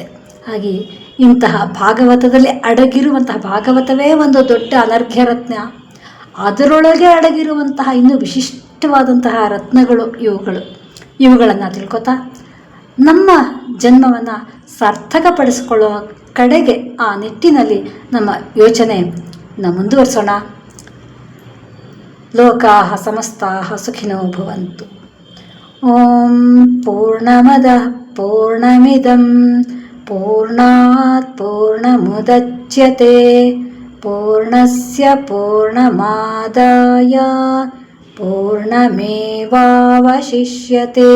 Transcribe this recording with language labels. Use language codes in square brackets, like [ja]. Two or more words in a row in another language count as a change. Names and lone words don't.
[kn] ಹಾಗೆ ಇಂತಹ ಭಾಗವತದಲ್ಲಿ ಅಡಗಿರುವಂತಹ, ಭಾಗವತವೇ ಒಂದು ದೊಡ್ಡ ಅನರ್ಘ್ಯ ರತ್ನ, ಅದರೊಳಗೆ ಅಡಗಿರುವಂತಹ ಇನ್ನೂ ವಿಶಿಷ್ಟವಾದಂತಹ ರತ್ನಗಳು ಇವುಗಳನ್ನು ತಿಳ್ಕೊತಾ ನಮ್ಮ ಜನ್ಮವನ್ನು ಸಾರ್ಥಕಪಡಿಸಿಕೊಳ್ಳುವ ಕಡೆಗೆ ಆ ನಿಟ್ಟಿನಲ್ಲಿ ನಮ್ಮ ಯೋಚನೆ ಮುಂದುವರಿಸೋಣ. [sa] ಲೋಕಾಃ ಸಮಸ್ತಾಃ ಸುಖಿನೋ ಭವಂತು. ಓಂ ಪೂರ್ಣಮದಃ ಪೂರ್ಣಮಿದಂ ಪೂರ್ಣಾತ್ ಪೂರ್ಣಮುದಚ್ಯತೆ पूर्णस्य पूर्णमादाय पूर्णमेवावशिष्यते।